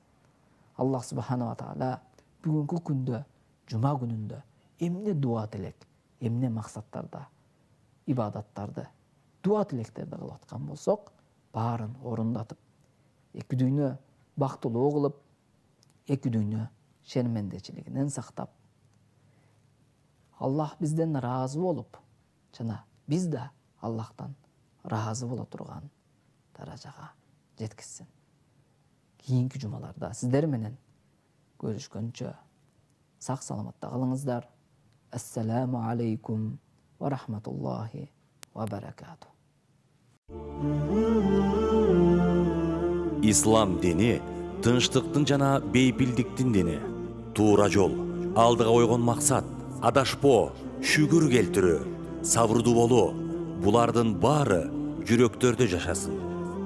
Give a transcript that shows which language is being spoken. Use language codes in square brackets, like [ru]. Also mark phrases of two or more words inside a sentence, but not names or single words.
[ky] Аллах Субхана ва Таала бүгүнкү күндө, жума күнүндө эмне дуа тилек, эмне максаттарда, ибадаттарды, дуа тилектерди кылып аткан болсок, баарын орундатып, эки дүйнө бактылуу кылып, эки дүйнө шермендечилигинен сактап, Аллах бизден ыраазы болуп, жана биз да Аллахтан ыраазы боло турган даражага жеткизсин. Кийинки жумаларда сиздер менен көрүшкөнчө сак саламатта калыңыздар. [ar] السلام عليكم ورحمة الله وبركاته. [ky] Ислам дини тынчтыктын жана бейпилдиктин дини. Туура жол, алдыга койгон максат, адашпоо, шүгүр келтирүү, сабырдуу болуу, булардын баары жүрөктөрдө жашасын.